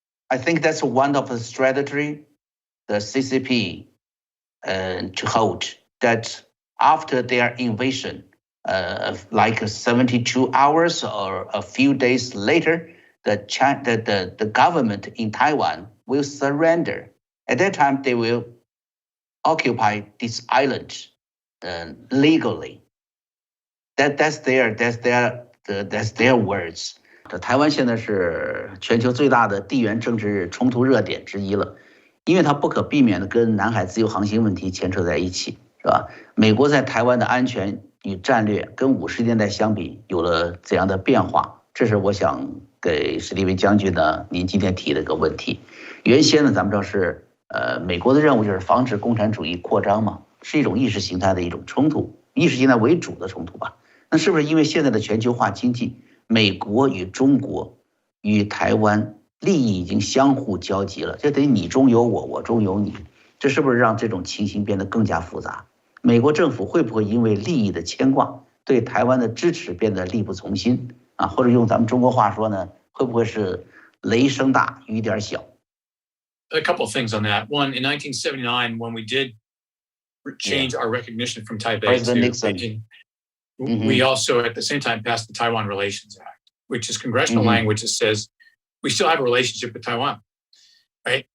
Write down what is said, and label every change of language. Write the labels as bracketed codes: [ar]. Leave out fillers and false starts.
[en] I think that's one of the strategy the CCP to hold, that after their invasion, like 72 hours or a few days later, the government in Taiwan will surrender. At that time, they will occupy this island legally. That's their words. [zh] 台湾现在是全球最大的地缘政治冲突热点之一了，因为它不可避免的跟南海自由航行问题牵扯在一起，是吧？美国在台湾的安全与战略跟50年代相比有了怎样的变化？这是我想给史迪威将军呢，您今天提的一个问题。原先呢，咱们知道是美国的任务就是防止共产主义扩张嘛，是一种意识形态的一种冲突，意识形态为主的冲突吧。那是不是因为现在的全球化经济，美国与中国与台湾利益已经相互交集了，就等于你中有我，我中有你，这是不是让这种情形变得更加复杂？美国政府会不会因为利益的牵挂，对台湾的支持变得力不从心啊？或者用咱们中国话说呢，会不会是雷声大雨点小？ [en] A couple of things on that. One, in 1979, when we did change our recognition from Taipei President Nixon. Beijing, we also at the same time passed the Taiwan Relations Act, which is congressional language that says we still have a relationship with Taiwan, right?